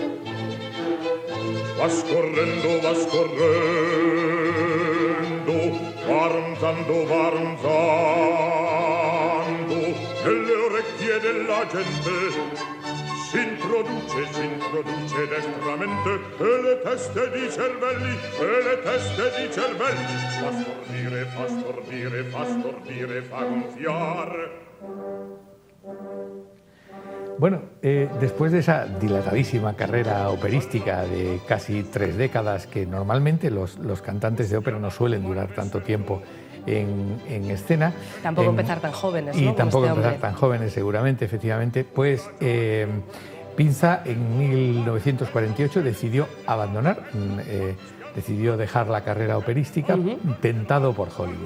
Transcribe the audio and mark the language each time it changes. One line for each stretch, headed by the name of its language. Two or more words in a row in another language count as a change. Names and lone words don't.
Italian: va scorrendo, varranzando, nelle orecchie della gente. Si introduce destramente e le teste di cervelli, fa stordire, fa gonfiar.
Spanish: Bueno, después de esa dilatadísima carrera operística de casi 3 décadas, que normalmente los cantantes de ópera no suelen durar tanto tiempo en escena. Tampoco empezar tan jóvenes, ¿no? Y tampoco empezar tan jóvenes, seguramente, efectivamente. Pues Pinza en 1948 decidió abandonar, decidió dejar la carrera operística, tentado por Hollywood.